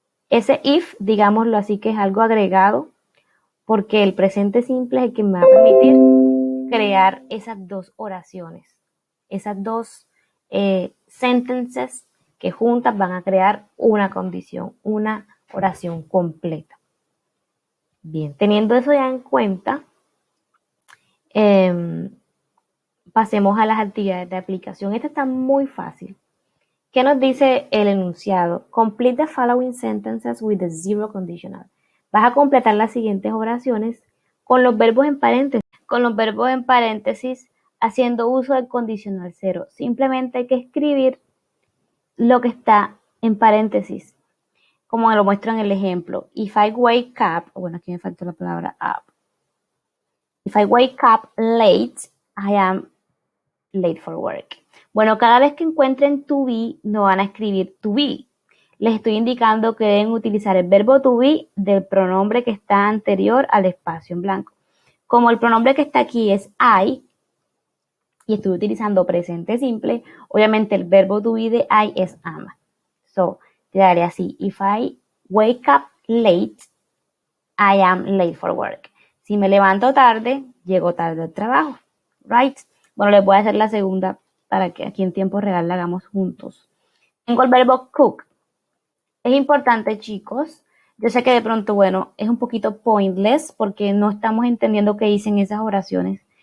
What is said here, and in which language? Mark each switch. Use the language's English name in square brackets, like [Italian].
[Spanish] Ese if, digámoslo así, que es algo agregado, porque el presente simple es el que me va a permitir crear esas dos oraciones, esas dos sentences que juntas van a crear una condición, una oración completa. Bien, teniendo eso ya en cuenta, pasemos a las actividades de aplicación. Esta está muy fácil. ¿Qué nos dice el enunciado? [English] Complete the following sentences with the zero conditional. [Spanish] Vas a completar las siguientes oraciones con los verbos en paréntesis, haciendo uso del condicional cero. Simplemente hay que escribir lo que está en paréntesis, como lo muestro en el ejemplo. [English] If I wake up, [Spanish] bueno, aquí me faltó la palabra up. [English] If I wake up late, I am late for work. [Spanish] Bueno, cada vez que encuentren to be, no van a escribir to be. Les estoy indicando que deben utilizar el verbo to be del pronombre que está anterior al espacio en blanco. Como el pronombre que está aquí es I, y estoy utilizando presente simple, obviamente el verbo to be de I es am. So, quedaría así. [English] If I wake up late, I am late for work. [Spanish] Si me levanto tarde, llego tarde al trabajo. [English] Right? [Spanish] Bueno, les voy a hacer la segunda para que aquí en tiempo real la hagamos juntos. Tengo el verbo cook. Es importante, chicos. Yo sé que de pronto, bueno, es un poquito pointless porque no estamos entendiendo qué dicen esas oraciones.